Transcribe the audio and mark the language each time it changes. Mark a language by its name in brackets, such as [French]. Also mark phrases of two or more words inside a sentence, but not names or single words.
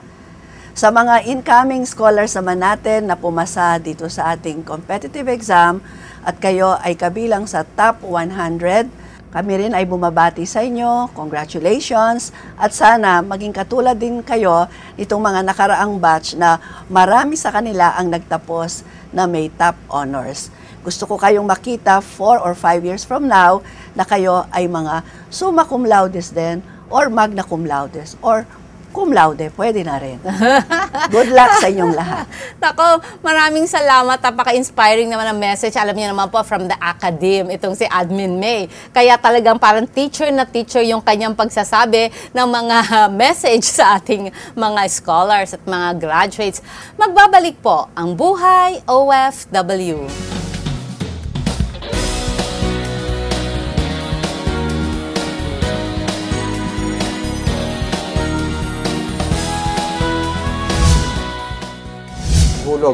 [Filipino] Sa mga [English] incoming scholars [Filipino] naman natin na pumasa dito sa ating [English] competitive exam [Filipino] at kayo ay kabilang sa [English] top 100, [Filipino] kami rin ay bumabati sa inyo. Congratulations! At sana maging katulad din kayo nitong mga nakaraang batch na marami sa kanila ang nagtapos na may top honors. Gusto ko kayong makita [English] 4 or 5 years from now [Filipino] na kayo ay mga [Latin] summa cum laudes [Filipino] din or [Latin] magna cum laudes [Filipino] or [Latin] cum laude, [Filipino] pwede na rin. [English] Good luck [Filipino] sa inyong lahat. Nako, maraming salamat. Napaka-inspiring naman ang message. Alam niyo naman po, [English] from the academe, [Filipino] itong si Admin May. Kaya talagang parang teacher na teacher yung kanyang pagsasabi ng mga message sa ating mga scholars at mga graduates. Magbabalik po ang Buhay OFW. Hulog.